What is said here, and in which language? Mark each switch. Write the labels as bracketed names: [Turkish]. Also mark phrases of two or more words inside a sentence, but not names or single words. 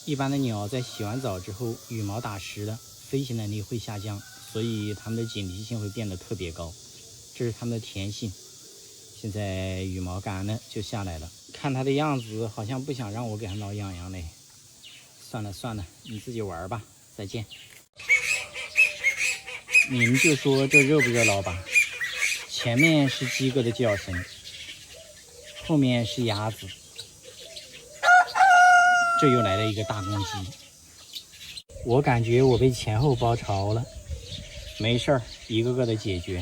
[Chinese] 一般的鳥在洗完澡之後，羽毛打濕了，飞行能力会下降，所以它们的警惕性会变得特別高，這是它們的天性。現在羽毛乾了就下來了，看它的樣子好像不想讓我給它挠癢癢嘞。算了算了，你自己玩吧，再見。你們就說這熱不熱鬧吧？前面是雞哥的叫聲，後面是鴨子，這又來了一個大公雞。我感覺我被前後包抄了，沒事兒，一個個的解決。